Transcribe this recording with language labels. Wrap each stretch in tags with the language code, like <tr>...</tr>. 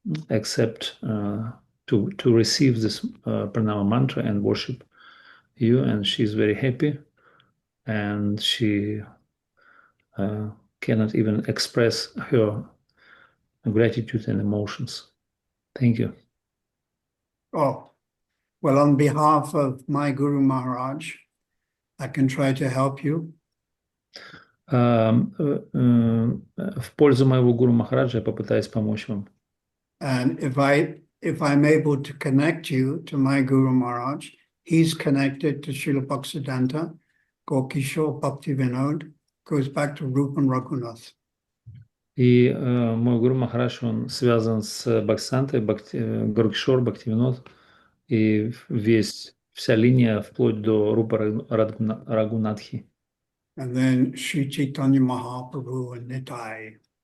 <en>accept to receive this pranama mantra and worship you, and she's very happy, and she cannot even express her gratitude and emotions. Thank you. Oh, well, on behalf of my Guru Maharaj, I can try to help you.</en> <ru>В пользу моего Гуру Махараджа я попытаюсь помочь вам.</ru> <en>And if I'm able to connect you to my Guru Maharaj, he's connected to Srila Bhaktisiddhanta, Gokishore Bhakti Vinod, goes back to Rupa and Raghunath.</en> <ru>И мой Гуру Махарадж, он связан с Бхактисидантой, Горкишор, Бхактивинод, и вся линия вплоть до Рупа Рагунатхи.</ru> <en>And then Sri Chaitanya Mahaprabhu and Nitai.</en>